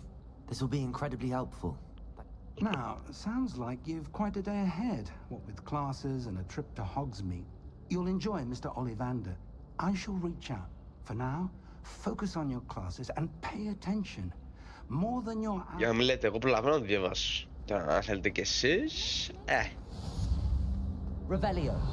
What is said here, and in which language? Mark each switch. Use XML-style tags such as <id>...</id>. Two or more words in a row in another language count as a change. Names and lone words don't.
<en>This will be incredibly helpful. Now, sounds like you've quite a day ahead, what with classes and a trip to Hogsmeade. You'll enjoy Mr. Ollivander. I shall reach out. For now, focus on your classes and pay attention. More than your...</en> <el>Για να μην λέτε, εγώ προλαβαίνω να το διαβάσω. Τώρα, αν θέλετε κι εσείς... Revelio.</el>